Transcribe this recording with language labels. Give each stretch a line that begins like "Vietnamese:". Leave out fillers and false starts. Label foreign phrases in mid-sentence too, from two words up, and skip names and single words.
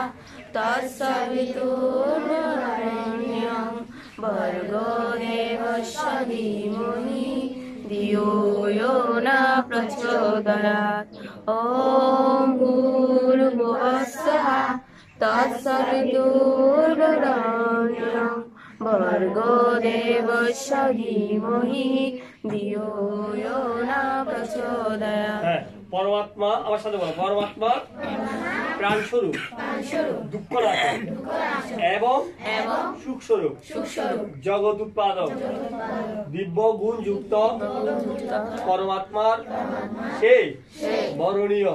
Sanskrit: तत्सवितुर्वरेण्यं भर्गो देवस्य धीमहि धियो यो न प्रचोदयात् ॐ भूर्भुवः তৎসবিতুর্বরেণ্যং ভর্গো দেবস্য ধীমহি ধিয়ো ইয়ো ন প্রচোদয়াৎ।
Bangla: হ্যাঁ, পরমাত্মা আমার সাথে বলো, পরমাত্মা প্রাণ স্বরূপ, দুঃখ নাশক এবং সুখ স্বরূপ, জগৎ উৎপাদক, দিব্য গুণ যুক্ত পরমাত্মার সেই বরণীয়